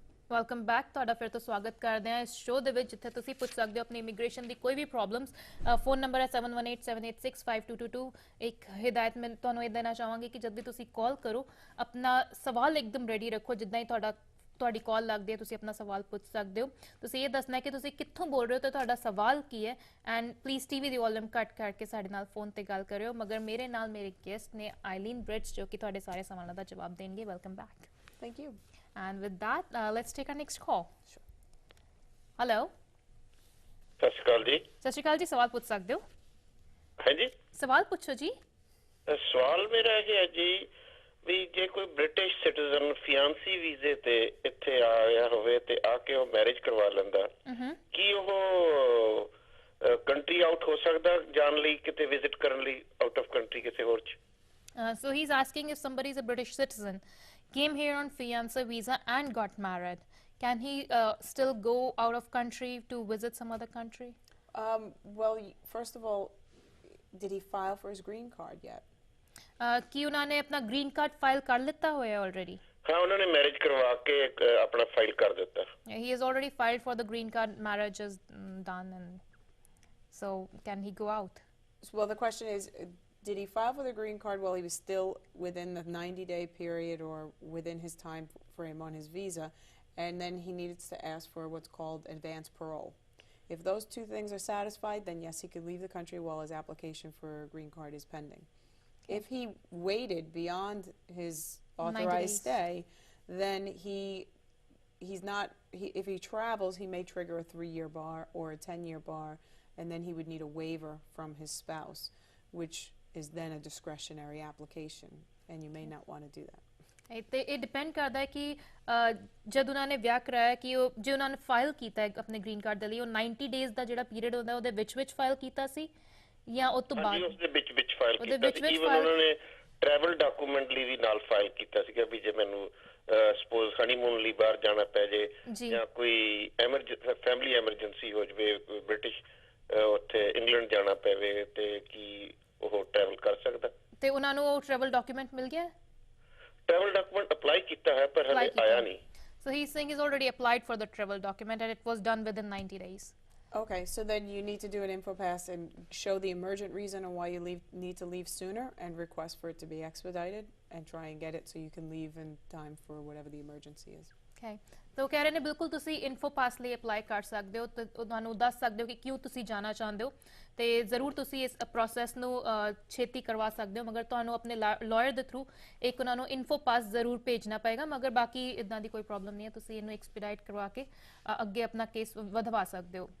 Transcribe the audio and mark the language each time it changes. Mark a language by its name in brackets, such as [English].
[Punjabi] Welcome back ਤੁਹਾਡਾ ਫਿਰ ਤੋਂ ਸਵਾਗਤ ਕਰਦੇ ਹਾਂ ਇਸ ਸ਼ੋਅ ਦੇ ਵਿੱਚ ਜਿੱਥੇ ਤੁਸੀਂ ਪੁੱਛ ਸਕਦੇ ਹੋ ਆਪਣੀ ਇਮੀਗ੍ਰੇਸ਼ਨ ਦੀ ਕੋਈ ਵੀ ਪ੍ਰੋਬਲਮਸ ਫੋਨ ਨੰਬਰ ਹੈ 7187865222 ਇੱਕ ਹਿਦਾਇਤ ਮੈਂ ਤੁਹਾਨੂੰ ਇਹ ਦੇਣਾ ਚਾਹਾਂਗੀ ਕਿ ਜਦ ਵੀ ਤੁਸੀਂ ਕਾਲ ਕਰੋ ਆਪਣਾ ਸਵਾਲ ਇੱਕਦਮ ਰੈਡੀ ਰੱਖੋ ਜਿੱਦਾਂ ਹੀ ਤੁਹਾਡੀ ਕਾਲ ਲੱਗਦੀ ਹੈ ਤੁਸੀਂ ਆਪਣਾ ਸਵਾਲ ਪੁੱਛ ਸਕਦੇ ਹੋ ਤੁਸੀਂ ਇਹ ਦੱਸਣਾ ਹੈ ਕਿ ਤੁਸੀਂ ਕਿੱਥੋਂ ਬੋਲ ਰਹੇ ਹੋ ਤੇ ਤੁਹਾਡਾ ਸਵਾਲ ਕੀ ਹੈ and please TV ਦੀ volume ਕੱਟ ਕਰਕੇ ਸਾਡੇ ਨਾਲ ਫੋਨ ਤੇ ਗੱਲ ਕਰਿਓ ਮਗਰ ਮੇਰੇ ਨਾਲ ਮੇਰੇ ਗੈਸਟ ਨੇ ਆਈਲੀਨ ਬ੍ਰਿਡਜ ਜੋ ਕਿ ਤੁਹਾਡੇ ਸਾਰੇ ਸਵਾਲਾਂ ਦਾ ਜਵਾਬ ਦੇਣਗੇ welcome back [English] Thank you. And with that, let's take our next call. Hello. [Punjabi] ਸਤਿ ਸ਼੍ਰੀ ਅਕਾਲ ਜੀ। ਸਤਿ ਸ਼੍ਰੀ ਅਕਾਲ ਜੀ ਸਵਾਲ ਪੁੱਛ ਸਕਦੇ ਹੋ ਹਾਂਜੀ ਸਵਾਲ ਪੁੱਛੋ ਜੀ ਸਵਾਲ ਮੇਰਾ ਇਹ ਹੈ ਜੀ ਵੀ ਜੇ ਕੋਈ ਬ੍ਰਿਟਿਸ਼ ਸਿਟੀਜ਼ਨ ਫਿਆਂਸੀ ਵੀਜ਼ੇ ਤੇ ਇੱਥੇ ਆਇਆ ਹੋਵੇ ਤੇ ਆ ਕੇ ਉਹ ਮੈਰਿਜ ਕਰਵਾ ਲੈਂਦਾ ਕੀ ਉਹ ਕੰਟਰੀ ਆਊਟ ਹੋ ਸਕਦਾ ਜਾਣ ਲਈ ਕਿਤੇ ਵਿਜ਼ਿਟ ਕਰਨ ਲਈ ਆਊਟ ਆਫ ਕੰਟਰੀ ਕਿਸੇ ਹੋਰ ਚ [English] so he's asking if somebody is a British citizen came here on fiancé visa and got married can he still go out of country to visit some other country Well, first of all, did he file for his green card yet? [Punjabi] ਕੀ ਉਹਨਾਂ ਨੇ ਆਪਣਾ green card file ਕਰ ਲਿੱਤਾ ਹੋਇਆ already ਹਾਂ ਉਹਨਾਂ ਨੇ marriage ਕਰਵਾ ਕੇ ਆਪਣਾ ਫਾਈਲ ਕਰ ਦਿੱਤਾ [English] he has already filed for the green card marriage is done and so can he go out Well, the question is, did he file for the green card while he was still within the 90-day period or within his time frame on his visa, and then he needed to ask for what's called advance parole? If those two things are satisfied, then yes, he could leave the country while his application for a green card is pending. If he waited beyond his authorized stay, then he's not. If he travels, he may trigger a 3-year bar or a 10-year bar, and then he would need a waiver from his spouse, which is then a discretionary application, and you may not want to do that. [Punjabi] ਤੇ ਇਹ depend ਕਰਦਾ ਹੈ ਕਿ ਜਦ ਉਹਨਾਂ ਨੇ ਵਿਆਹ ਕਰਾਇਆ ਕਿ ਉਹ ਜੇ ਉਹਨਾਂ ਨੇ ਫਾਈਲ ਕੀਤਾ ਹੈ ਆਪਣੇ ਗ੍ਰੀਨ ਕਾਰਡ ਦੇ ਲਈ ਉਹ 90 ਡੇਜ਼ ਦਾ ਜਿਹੜਾ ਪੀਰੀਅਡ ਹੁੰਦਾ ਉਹਦੇ ਵਿੱਚ ਫਾਈਲ ਕੀਤਾ ਸੀ ਜਾਂ ਉਸ ਤੋਂ ਬਾਅਦ ਉਸ ਦੇ ਵਿੱਚ ਫਾਈਲ ਉਹਦੇ ਕੀਤਾ ਵਿੱਚ ਈਵਨ ਉਹਨਾਂ ਨੇ ਟਰੈਵਲ ਡਾਕੂਮੈਂਟ ਲਈ ਵੀ ਨਾਲ ਫਾਈਲ ਕੀਤਾ ਸੀਗਾ ਵੀ ਜੇ ਮੈਨੂੰ ਸਪੋਜ਼ ਹਨੀਮੂਨ ਲਈ ਬਾਹਰ ਜਾਣਾ ਪੈ ਜੇ ਜੀ ਜਾਂ ਕੋਈ ਫੈਮਿਲੀ ਐਮਰਜੈਂਸੀ ਹੋ ਜਾਵੇ ਬ੍ਰਿਟਿਸ਼ ਉੱਥੇ ਇੰਗਲੈਂਡ ਜਾਣਾ ਪਵੇ ਤੇ ਕੀ ਉਹ ਟਰੈਵਲ ਕਰ ਸਕਦਾ। ਤੇ ਉਹਨਾਂ ਨੂੰ ਉਹ ਟਰੈਵਲ ਡਾਕੂਮੈਂਟ ਮਿਲ ਗਿਆ? ਟਰੈਵਲ ਡਾਕੂਮੈਂਟ ਅਪਲਾਈ ਕੀਤਾ ਹੈ ਪਰ ਹਲੇ ਆਇਆ ਨਹੀਂ। [English] So he's saying he's already applied for the travel document and it was done within 90 days. Okay, so then you need to do an InfoPass and show the emergent reason on why you need to leave sooner and request for it to be expedited and try and get it so you can leave in time for whatever the emergency is. Okay. [Punjabi] तो कह रहे ने बिल्कुल तुसी InfoPass ਲਈ apply ਕਰ ਸਕਦੇ ਹੋ ਤੇ ਤੁਹਾਨੂੰ ਦੱਸ ਸਕਦੇ ਹੋ ਕਿ ਕਿਉਂ ਤੁਸੀਂ ਜਾਣਾ ਚਾਹੁੰਦੇ ਹੋ ਤੇ ਜ਼ਰੂਰ ਤੁਸੀਂ ਇਸ ਪ੍ਰੋਸੈਸ ਨੂੰ ਛੇਤੀ ਕਰਵਾ ਸਕਦੇ ਹੋ ਮਗਰ ਤੁਹਾਨੂੰ ਆਪਣੇ ਲਾਇਰ ਦੇ ਥਰੂ ਇੱਕ ਉਹਨਾਂ ਨੂੰ InfoPass ਜ਼ਰੂਰ ਭੇਜਣਾ ਪਏਗਾ ਮਗਰ ਬਾਕੀ ਇਦਾਂ ਦੀ ਕੋਈ ਪ੍ਰੋਬਲਮ ਨਹੀਂ ਹੈ ਤੁਸੀਂ ਇਹਨੂੰ ਐਕਸਪੀਡਾਈਟ ਕਰਵਾ ਕੇ ਅੱਗੇ ਆਪਣਾ ਕੇਸ ਵਧਵਾ ਸਕਦੇ ਹੋ।